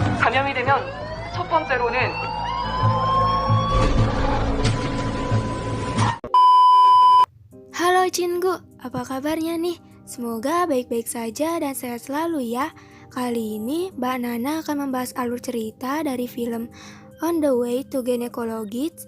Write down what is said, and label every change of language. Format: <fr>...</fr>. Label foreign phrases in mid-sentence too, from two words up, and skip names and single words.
<ko>감염이 되면 첫 번째로는</ko> <id>Halo Cinggu, apa kabarnya nih? Semoga baik-baik saja dan sehat selalu ya. Kali ini Mbak Nana akan membahas alur cerita dari film On the Way to Gynecologist.</id>